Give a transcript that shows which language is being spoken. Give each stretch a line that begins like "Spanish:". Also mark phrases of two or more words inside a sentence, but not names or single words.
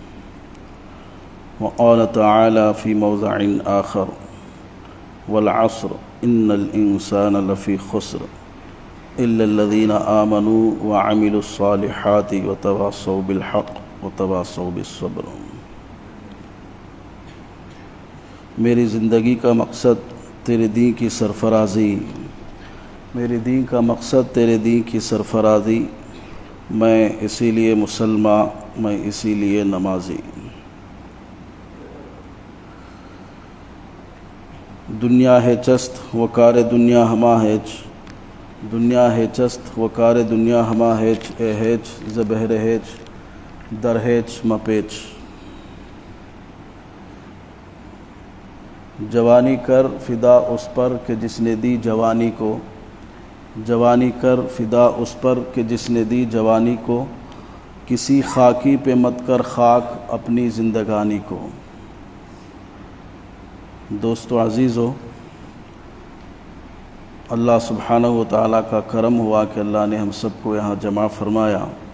Arabic: وقال تعالى في موضع آخر: والعصر إن الإنسان لفي خسر إلا الذين آمنوا وعملوا الصالحات وتواصوا بالحق وتواصوا بالصبر.
Urdu: میری زندگی کا مقصد تیرے دین کی سرفرازی، میری دین کا مقصد تیرے دین کی سرفرازی، میں اسی لیے مسلمان، میں اسی لیے نمازی.
Persian: دنیا ہے چست وکار دنیا ہما ہیچ، دنیا ہے چست وکار دنیا ہما ہیچ، اے ہیچ زبہر ہیچ در ہیچ مپیچ.
Urdu: جوانی کر فدا اس پر کہ جس نے دی جوانی کو، جوانی کر فدا اس پر کہ جس نے دی جوانی کو، کسی خاکی پہ مت کر خاک اپنی زندگانی کو. دوستو عزیزو،
Arabic: اللہ سبحانہ و تعالیٰ
Urdu: کا کرم ہوا کہ اللہ نے ہم سب کو یہاں جمع فرمایا.